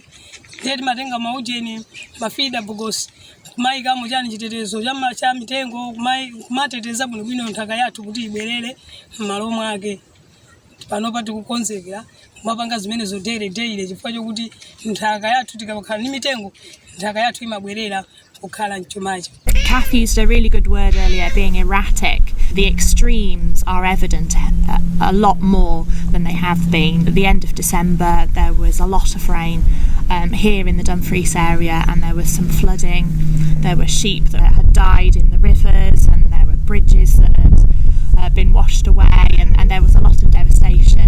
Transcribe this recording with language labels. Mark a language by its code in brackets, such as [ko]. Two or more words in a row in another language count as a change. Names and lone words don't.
[ny] Ndiye timatenga maujeni mafida bogosi kumayikamo chani chitetezo cha mitengo, kumateteza bwinobwino nthaka yathu kuti ibwerere m'malo mwake. Panopa tikukonzekera kumapanga zimenezo daily chifukwa chokuti nthaka yathu tikakhala ni mitengo, nthaka yathu imabwerera kukhala mchumacho. [en] Kath used a really good word earlier, being erratic. The extremes are evident a lot more than they have been. At the end of December, there was a lot of rain here in the Dumfries area, and there was some flooding. There were sheep that had died in the rivers, and there were bridges that had been washed away, and there was a lot of devastation.